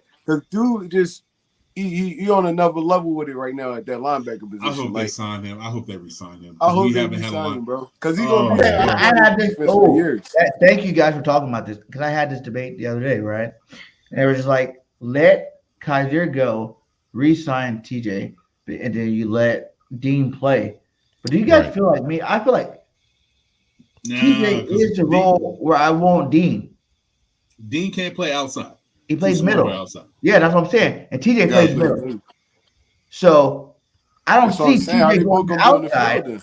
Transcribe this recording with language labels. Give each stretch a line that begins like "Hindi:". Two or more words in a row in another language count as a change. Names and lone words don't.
English: Because dude just he on another level with it right now at that linebacker position. I hope they sign him. I hope they re-sign him. I hope they re-sign him, bro. Because he's gonna be for years. Thank you guys for talking about this. Because I had this debate the other day, right? And they were just like, let Kaiser go, re-sign TJ, and then you let Dean play. But do you guys feel like me? I feel like TJ is the role where I want Dean. Dean can't play outside. He plays middle. Outside. Yeah, that's what I'm saying. And TJ plays middle. So I don't see TJ going outside.